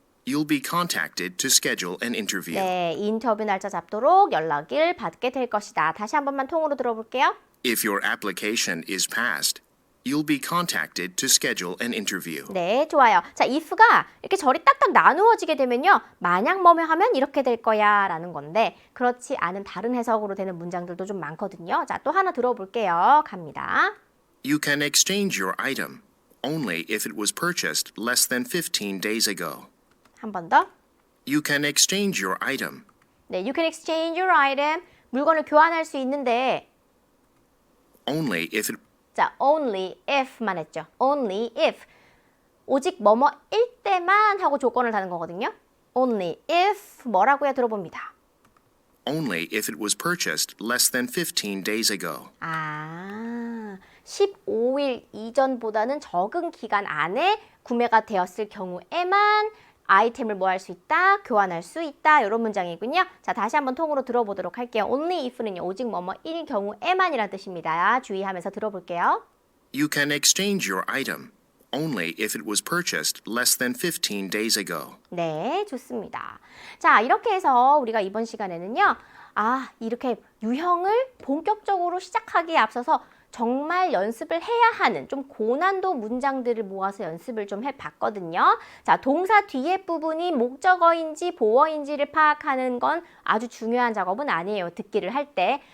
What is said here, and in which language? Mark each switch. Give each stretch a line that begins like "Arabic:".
English: you'll be contacted to schedule an interview.
Korean: 네, 인터뷰 날짜 잡도록 연락을 받게 될 것이다. 다시 한 번만 통으로 들어볼게요.
English: If your application is passed, you'll be contacted to schedule an interview.
Korean: 네, 좋아요. 자, if가 이렇게 절이 딱딱 나누어지게 되면요. 만약 뭐뭐 하면 이렇게 될 거야 라는 건데 그렇지 않은 다른 해석으로 되는 문장들도 좀 많거든요. 자, 또 하나 들어볼게요. 갑니다.
English: You can exchange your item only if it was purchased less than 15 days ago.
Korean: 한 번 더.
English: You can exchange your item 네, you can exchange your item.
Korean: 물건을 교환할 수 있는데
English: only if it
Korean: 자,
English: only if
Korean: 만 했죠.
English: only if.
Korean: 오직 뭐뭐일 때만 하고 조건을 다는 거거든요.
English: only if
Korean: 뭐라고요? 들어봅니다.
English: only if it was purchased less than 15 days ago.
Korean: 아, 15일 이전보다는 적은 기간 안에 구매가 되었을 경우에만 아이템을 뭐 할 수 있다? 교환할 수 있다. 이런 문장이군요. 자, 다시 한번 통으로 들어보도록 할게요.
English: only if
Korean: 는요. 오직 뭐뭐일 경우에만이라는 뜻입니다. 주의하면서 들어볼게요.
English: You can exchange your item only if it was purchased less than 15 days ago.
Korean: 네, 좋습니다. 자, 이렇게 해서 우리가 이번 시간에는요. 이렇게 유형을 본격적으로 시작하기에 앞서서 정말 연습을 해야 하는 좀 고난도 문장들을 모아서 연습을 좀 해봤거든요. 자, 동사 뒤에 부분이 목적어인지 보어인지를 파악하는 건 아주 중요한 작업은 아니에요. 듣기를 할 때.